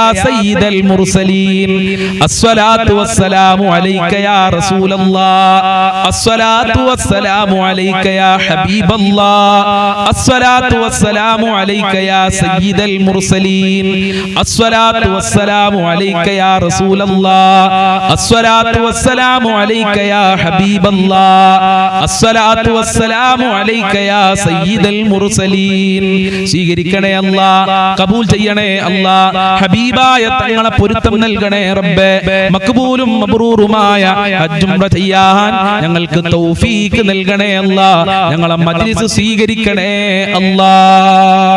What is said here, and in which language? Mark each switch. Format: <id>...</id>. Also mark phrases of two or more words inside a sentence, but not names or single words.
<ar>سيد المرسلين الصلاة والسلام عليك يا رسول الله الصلاة والسلام عليك يا حبيب الله الصلاة والسلام عليك يا سيد المرسلين الصلاة والسلام عليك يا رسول الله الصلاة والسلام عليك يا حبيب الله الصلاة والسلام عليك يا سيد المرسلين</ar> <ml>സ്വീകരിക്കണേ അല്ലാഹ്, കബൂൽ ചെയ്യണേ അല്ലാഹ്. ഹബീബായ തങ്ങളെ പൊരുത്തം നൽകണേ റബ്ബേ. മഖ്ബൂലും മബ്റൂറുമായ ഹജ്ജ് ഉംറ ചെയ്യാൻ ഞങ്ങൾക്ക് തൗഫീഖ് നൽകണേ അല്ലാഹ്. ഞങ്ങളെ മജ്ലിസ് സ്വീകരിക്കണേ അല്ലാഹ്.</ml>